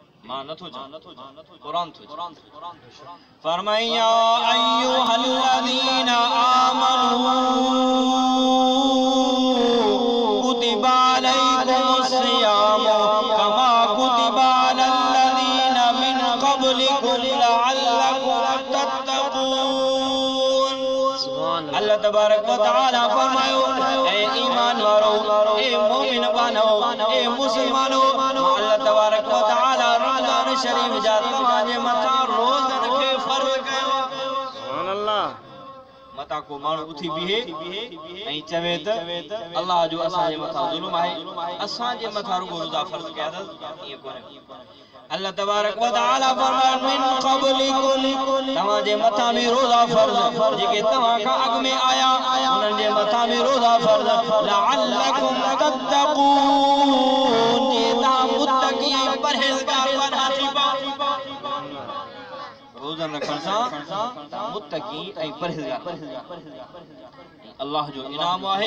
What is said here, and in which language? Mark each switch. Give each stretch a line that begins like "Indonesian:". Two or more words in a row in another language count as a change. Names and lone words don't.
Sindhi: मां नथो कुरान थो फरमाया
Arabic: أيها الذين آمنوا كتب عليكم الصيام كما كتب على الذين من قبلكم لعلكم تتقون. الله تبارك وتعالى
Sindhi: फरमायो ए ईमान वारो ए मोमिन बनो ए मुसलमानो
Arabic: الله تبارك وتعالى
Sindhi: रमजान शरीफ जा तवाजे मथा रोज़न के फर्ज कयो।
Arabic: سبحان الله.
Sindhi: मता को माण्हू उथी बीहे ऐं चवे त अल्लाह जो असांजे मथां ज़ुल्म आहे, असांजे मथां रुगो रोज़ा फर्ज़ कया अथसि, ईअं कोन्हे।
Arabic: الله تبارك وتعالى
Sindhi: फरमाए
Arabic: من قبلكم
Sindhi: तव्हांजे मथां बि रोज़ा फर्ज़ जेके तव्हां खां अॻु में आया उन्हनि जे मथां बि रोज़ा फर्ज़
Arabic: لعلكم تتقون
Sindhi: जे तव्हां मुत्तक़ी ऐं परहेज़गार बना थी पाओ। रोज़न रखण सां मुत्तक़ी ऐं परहेज़गार अल्लाह जो इनाम आहे।